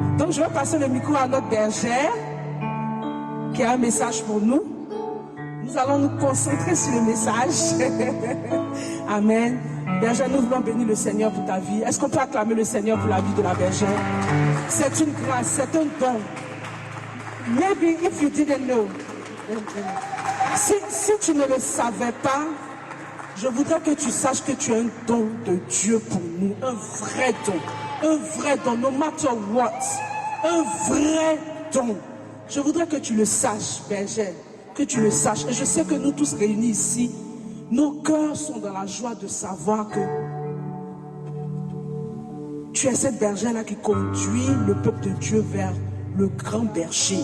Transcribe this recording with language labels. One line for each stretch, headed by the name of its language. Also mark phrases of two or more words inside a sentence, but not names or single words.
French: Donc, je vais passer le micro à notre bergère, qui a un message pour nous. Nous allons nous concentrer sur le message. Amen. Bergère, nous voulons bénir le Seigneur pour ta vie. Est-ce qu'on peut acclamer le Seigneur pour la vie de la bergère? C'est une grâce, c'est un don.
English: Maybe if you didn't know.
French: Si tu ne le savais pas, je voudrais que tu saches que tu as un don de Dieu pour nous, un vrai don,
English: no matter what,
French: un vrai don. Je voudrais que tu le saches, bergère, que tu le saches. Et je sais que nous tous réunis ici, nos cœurs sont dans la joie de savoir que tu es cette bergère-là qui conduit le peuple de Dieu vers le grand berger.